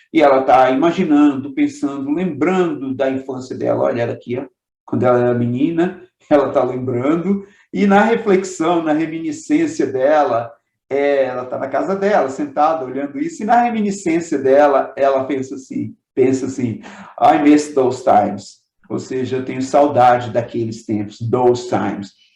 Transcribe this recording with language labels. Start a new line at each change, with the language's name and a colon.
Portuguese: E ela está imaginando, pensando, lembrando da infância dela. Olha ela aqui, ó, quando ela era menina, ela está lembrando, e na reflexão, na reminiscência dela, ela está na casa dela, sentada, olhando isso, e na reminiscência dela, ela pensa assim, Pensa assim,
English: I miss those times.
Portuguese: Ou seja, eu tenho saudade daqueles tempos,
English: those times.